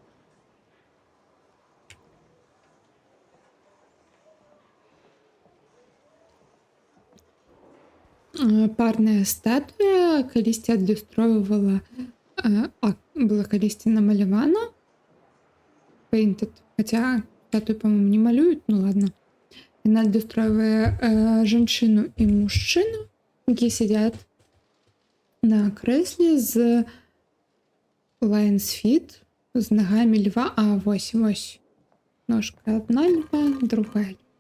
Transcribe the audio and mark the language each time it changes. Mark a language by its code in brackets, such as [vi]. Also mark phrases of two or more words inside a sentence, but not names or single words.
[be] Парная статуя калісьці адлюстроўвала, была калісьці намалявана. [en] Painted. [ru] Хотя статую, по-моему, не малюють, ну ладно. [be] Яна адлюстроўвае жанчыну і мужчыну, які сядзяць на крэсле з [en] Lion's Feet, [be] з нагамі льва. А, вось. [ru] Ножка одна льва, другая.